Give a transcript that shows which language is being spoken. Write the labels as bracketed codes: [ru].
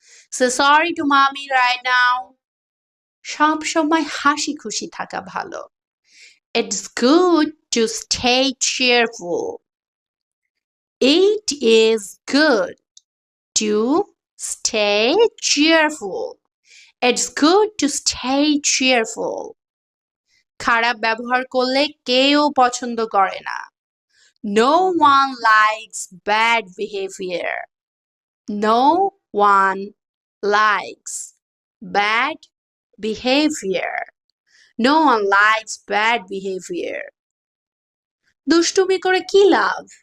[en] Say sorry to mommy right now. [bn] সব সময় হাসি খুশি থাকা ভালো. [en] It's good to stay cheerful. It is good to stay cheerful. It's good to stay cheerful. [bn] খারাপ ব্যবহার করলে কেউ পছন্দ করে না। [en] No one likes bad behavior. No one likes bad behavior. No one likes bad behavior. [bn] দুষ্টুমি করে কি লাভ?